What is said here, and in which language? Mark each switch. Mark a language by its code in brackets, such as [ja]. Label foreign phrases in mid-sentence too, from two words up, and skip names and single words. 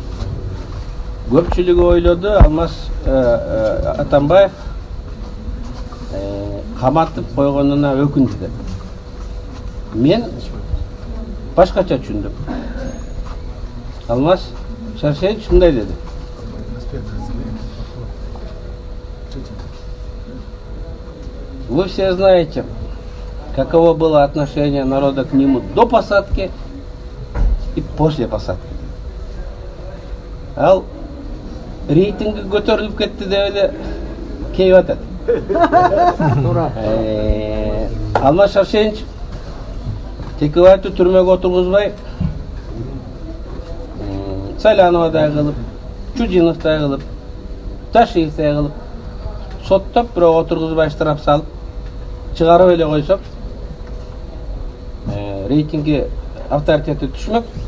[ky] Көпчүлүгү ойлоду Алмаз Атамбаев каматып койгонуна өкүндү деп. Мен башкача түшүндүм. Алмаз Шаршеевич мындай деди. [ru] Вы все знаете, каково было отношение народа к нему до посадки и после посадки. [ky] Ал рейтинги көтөрүлүп кетти деп эле кейип атат. Алмаз Шаршеевич Текебаевди түрмөгө отургузбай, Саляновадай кылып, Чудиновдай кылып, Ташиевдай кылып, соттоп, бирок отургузбай штраф салып, чыгарып эле койсок, рейтинги авторитети түшмөк.